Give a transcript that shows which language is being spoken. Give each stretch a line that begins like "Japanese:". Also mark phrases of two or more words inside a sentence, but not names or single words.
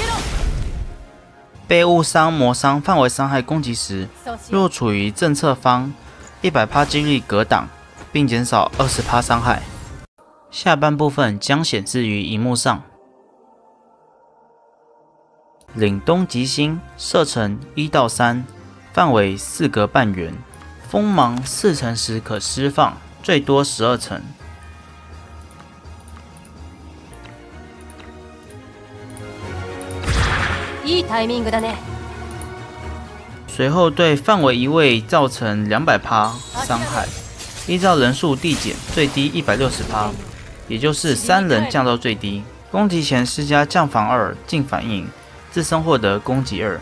Chinese: 被误伤、磨伤范围伤害攻击时，若处于正侧方，100%几率格挡，并减少20%伤害。下半部分将显示于荧幕上。凛冬极星射程1到3，范围4格半圆。锋芒4层时可释放，最多12层。
Japanese: いいタイミングだね。
Chinese: 随后对范围移位造成200%伤害，依照人数递减，最低160%，也就是3人降到最低。攻击前施加降防2，净反应，自身获得攻击2。